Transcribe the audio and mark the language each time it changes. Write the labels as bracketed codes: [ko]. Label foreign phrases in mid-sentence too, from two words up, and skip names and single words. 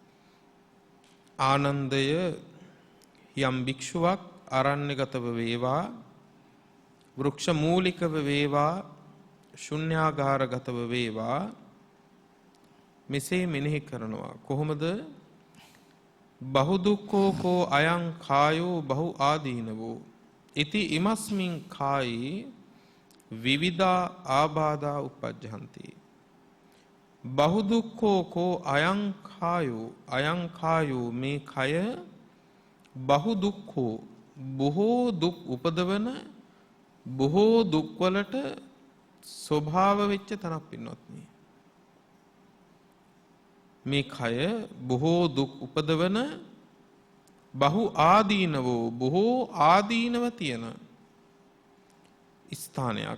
[si] ආනන්දය යම් භික්ෂුවක් අරණ්‍යගතව වේවා වෘක්ෂ මූලිකව වේවා ශුඤ්ඤාගාරගතව වේවා මෙසේ මෙනෙහි කරනවා. කොහොමද? [pi] බහු දුක්ඛෝ කෝ අයං කායෝ බහු ආදීනවෝ ඉති ඉමස්මින් කායි විවිධා ආබාධා උපජ්ජහන්ති. බහු දුක්ඛෝ කෝ අයං කායෝ [si] මේ කය [pi] බහු දුක්ඛෝ [si] බොහෝ දුක් උපදවන බොහෝ දුක් වලට ස්වභාව වෙච්ච තනක් පින්වත්නි. මේ කය බොහෝ දුක් උපදවන [pi] බහු ආදීනවෝ [si] බොහෝ ආදීනව තියෙන ස්ථානයක්.